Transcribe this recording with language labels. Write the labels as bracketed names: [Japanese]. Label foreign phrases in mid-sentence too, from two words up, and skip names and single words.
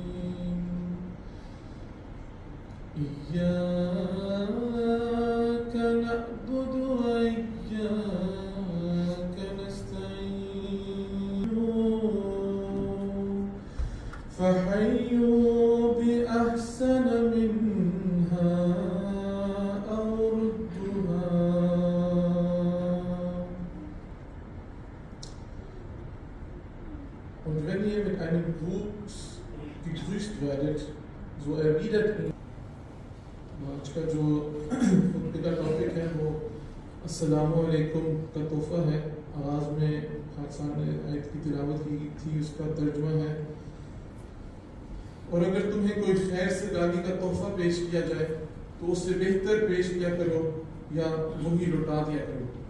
[Arabic] إياك نعبد وإياك نستعين فحيوا بأحسن منها [German] Und wenn ihr mit einem Gruß gegrüßt werdet, so erwidert ihn. [Urdu] آج کا جو خطبے کا ٹاپک ہے وہ [Arabic] السلام علیکم [Urdu] کا تحفہ ہے۔ آغاز میں خاکسان نے آیت کی تلاوت کی تھی، اس کا ترجمہ ہے، اور اگر تمہیں کوئی خیر سے گالی کا تحفہ پیش کیا جائے تو اس سے بہتر پیش کیا کرو یا وہی لوٹا دیا کرو۔